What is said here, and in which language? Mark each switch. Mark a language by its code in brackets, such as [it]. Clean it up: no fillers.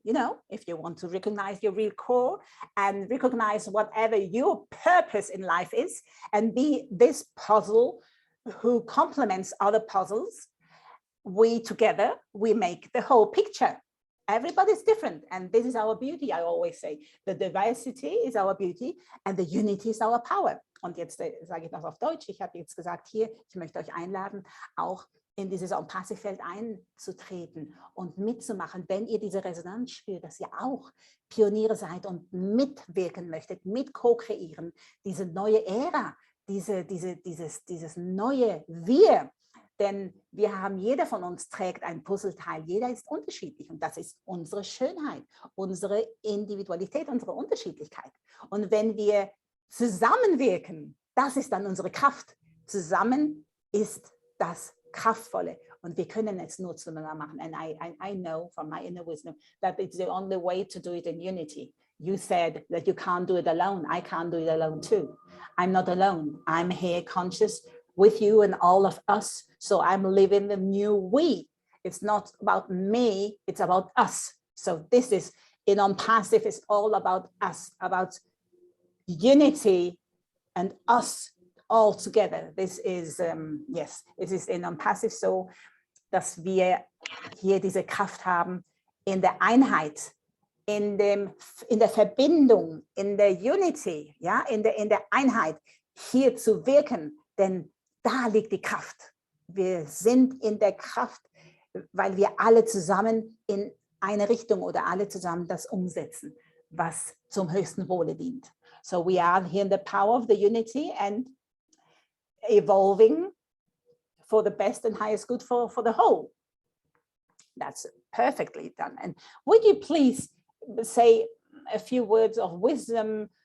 [en] You know, if you want to recognize your real core and recognize whatever your purpose in life is and be this puzzle who complements other puzzles, we together, we make the whole picture. Everybody's different, and this is our beauty. I always say, the diversity is our beauty and the unity is our power. [de] Und jetzt sage ich das auf Deutsch. Ich habe jetzt gesagt, hier, ich möchte euch einladen, auch in dieses ONPASSIVE-Feld einzutreten und mitzumachen, wenn ihr diese Resonanz spürt, dass ihr auch Pioniere seid und mitwirken möchtet, mit co-kreieren, diese neue Ära, dieses neue Wir. Denn wir haben, jeder von uns trägt ein Puzzleteil, jeder ist unterschiedlich und das ist unsere Schönheit, unsere Individualität, unsere Unterschiedlichkeit. Und wenn wir zusammenwirken, das ist dann unsere Kraft. Zusammen ist das Kraftvolle und wir können es nur zueinander machen. [en] And I know from my inner wisdom that it's the only way to do it in unity. You said that you can't do it alone. I can't do it alone too. I'm not alone. I'm here conscious with you and all of us. So I'm living the new we. It's not about me, it's about us. So this is, in ONPASSIVE, it's all about us, about unity and us all together. This is, yes, it is in ONPASSIVE so, [de] dass wir hier diese Kraft haben in der Einheit, in der Verbindung, in der Unity, ja, in der Einheit hier zu wirken, denn da liegt die Kraft. Wir sind in der Kraft, weil wir alle zusammen in eine Richtung oder alle zusammen das umsetzen, was zum höchsten Wohle dient. [en] So we are here in the power of the unity and evolving for the best and highest good for the whole. That's perfectly done. And would you please say a few words of wisdom